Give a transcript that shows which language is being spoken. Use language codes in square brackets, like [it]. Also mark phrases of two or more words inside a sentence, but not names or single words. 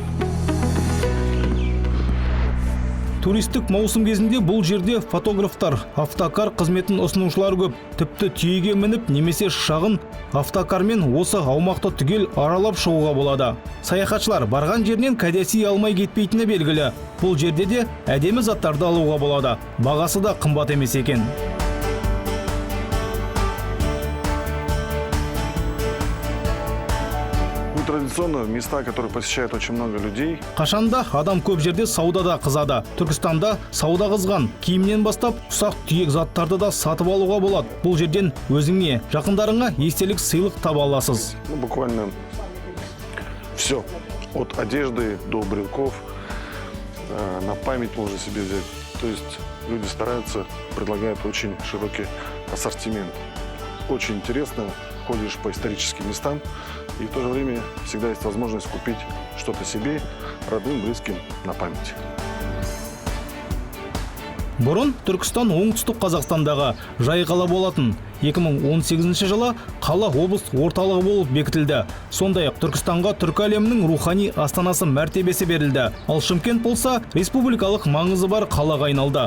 [kk] Туристік маусым кезінде бұл жерде фотографтар, автокар қызметін ұсынушылар көп. Тіпті түйеге мініп немесе шағын автокармен осы аумақты түгел аралап шығуға болады. Саяхатшылар барған жерінен кәдесый алмай кетпейтіні белгілі. Бұл жерде де әдемі заттарды алуға болады. Бағасы да қымбат емес екен. [ru] Традиционно места, которые посещают очень много людей. [kk] Қашанда адам көп жерде саудада қызады. Түркістанда сауда қызған. Киімнен бастап ұсақ түйек заттарды да сатып алуға болады. Бұл жерден өзіңе, жақындарыңа естелік сыйлық таба аласыз. [ru] Буквально все. От одежды до брелков. На память можно себе взять. То есть люди стараются, предлагают очень широкий ассортимент. Очень интересно. Ходишь по историческим местам, и в то же время всегда есть возможность купить что-то себе, родным, близким на память. [kk] Бұрын Түркістан оңтүстік Қазақстандағы жай қала болатын. 2018 жылы қала облыс орталығы болып бекітілді. Сондай-ақ Түркістанға түркі әлемінің рухани астанасы мәртебесі берілді. Ал Шымкент болса республикалық маңызы бар қалаға айналды.